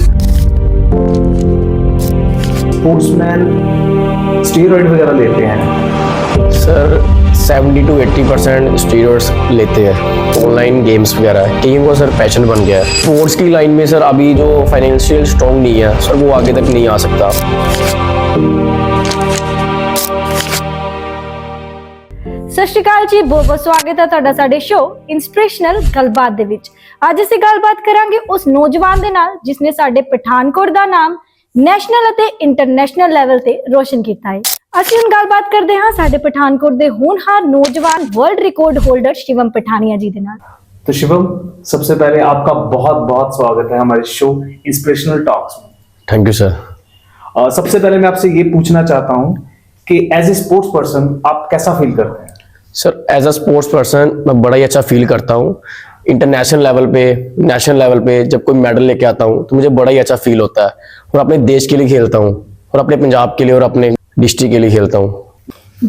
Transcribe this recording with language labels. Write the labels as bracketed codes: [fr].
[hi] Sportsman steroid वगैरह लेते हैं सर 70 to 80% स्टीरॉइड्स लेते हैं। ऑनलाइन गेम्स वगैरह कई को सर पैशन बन गया है। स्पोर्ट्स की लाइन में सर अभी जो फाइनेंशियल स्ट्रॉन्ग नहीं है सर, वो आगे तक नहीं आ सकता। [pa] ਸਤਿ ਸ਼੍ਰੀ ਅਕਾਲ ਜੀ, ਬਹੁਤ ਬਹੁਤ ਸਵਾਗਤ ਹੈ ਤੁਹਾਡਾ ਸਾਡੇ ਸ਼ੋਅ ਇੰਸਪੀਰੇਸ਼ਨਲ ਗੱਲਬਾਤ ਦੇ ਵਿੱਚ। ਅੱਜ ਅਸੀਂ ਗੱਲਬਾਤ ਕਰਾਂਗੇ ਉਸ ਨੌਜਵਾਨ ਦੇ ਨਾਲ ਜਿਸਨੇ ਸਾਡੇ ਪਠਾਨਕੋਟ ਦਾ ਨਾਮ ਨੈਸ਼ਨਲ ਅਤੇ ਇੰਟਰਨੈਸ਼ਨਲ ਲੈਵਲ ਤੇ ਰੋਸ਼ਨ ਕੀਤਾ ਹੈ। ਅਸੀਂ ਹੁਣ ਗੱਲਬਾਤ ਕਰਦੇ ਹਾਂ ਸਾਡੇ ਪਠਾਨਕੋਟ ਦੇ ਹੋਣਹਾਰ ਨੌਜਵਾਨ ਵਰਲਡ ਰਿਕਾर्ड होल्डर शिवम पठानिया जी ਦੇ ਨਾਲ। [hi] तो शिवम, सबसे पहले आपका बहुत बहुत स्वागत है हमारे शो इंस्पिरेशनल टॉक्स में। Thank you sir. सबसे पहले मैं आपसे ये पूछना चाहता हूँ कि एज ए स्पोर्ट्स पर्सन आप कैसा फील करते हैं? Sir as a sports person मैं बड़ा ही अच्छा फील करता हूँ। इंटरनेशनल लेवल पे, नेशनल लेवल पे जब कोई मेडल लेके आता हूँ तो मुझे बड़ा ही अच्छा फील होता है, और अपने देश के लिए खेलता हूँ और अपने पंजाब के लिए और अपने डिस्ट्रिक्ट के लिए खेलता हूँ।